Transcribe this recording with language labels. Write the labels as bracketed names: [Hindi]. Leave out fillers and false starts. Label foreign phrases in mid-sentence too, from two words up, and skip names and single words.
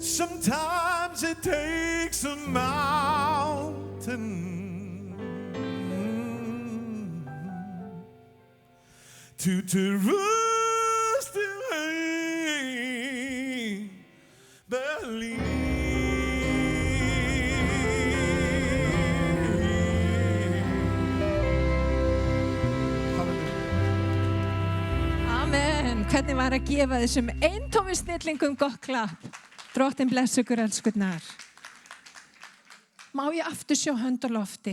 [English] Sometimes it takes a mountain to trust you and believe. Amen. [Icelandic] Hvernig var að gefa þessum eintómi snillingum gott klapp? Drottin bless ykkur elskurnar. Má ég aftur sjá hönd á lofti?